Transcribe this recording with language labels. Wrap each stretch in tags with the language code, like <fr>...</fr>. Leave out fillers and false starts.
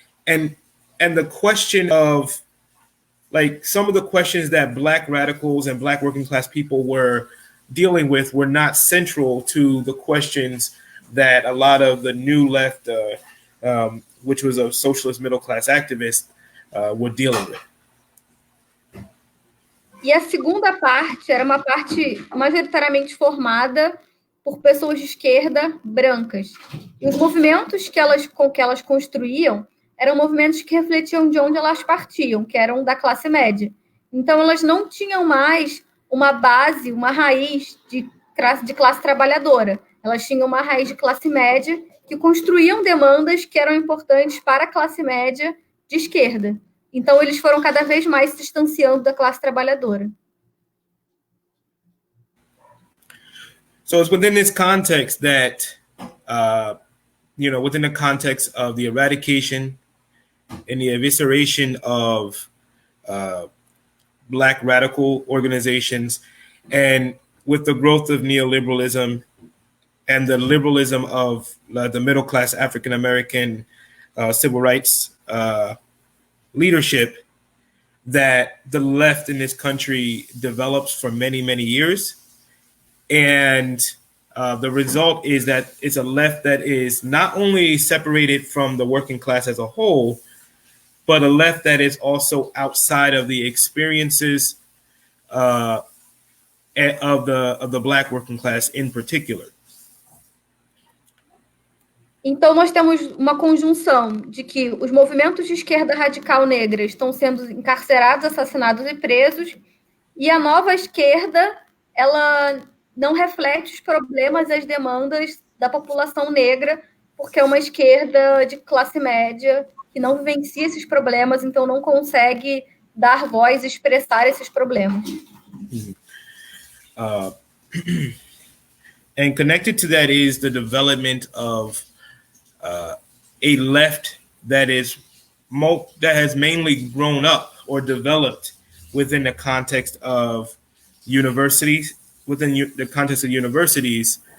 <en>And the question of, like, some of the questions that Black radicals and Black working class people were dealing with were not central to the questions that a lot of the New Left, which was a socialist middle class activist, were dealing with.</en> <pt>E a segunda parte era uma parte majoritariamente formada por pessoas de esquerda brancas. E os movimentos que elas construíam eram movimentos que refletiam de onde elas partiam, que eram da classe média. Então, elas não tinham mais uma base, uma raiz de classe trabalhadora. Elas tinham uma raiz de classe média que construíam demandas que eram importantes para a classe média de esquerda. Então, eles foram cada vez mais se distanciando da classe trabalhadora.</pt> <en>So it's within this context that, within the context of the eradication and the evisceration of Black radical organizations, and with the growth of neoliberalism and the liberalism of the middle class African American civil rights leadership, that the left in this country develops for many, many years. And the result is that it's a left that is not only separated from the working class as a whole, but a left that is also outside of the experiences of the Black working class in particular.</en> <pt>Então, nós temos uma conjunção de que os movimentos de esquerda radical negra estão sendo encarcerados, assassinados e presos, e a nova esquerda, ela não reflete os problemas e as demandas da população negra, porque é uma esquerda de classe média que não vivencia esses problemas, então não consegue dar voz e expressar esses problemas.</pt> <en>And connected to that is the development of a left that has mainly grown up or developed within the context of universities, the context of universities,</en>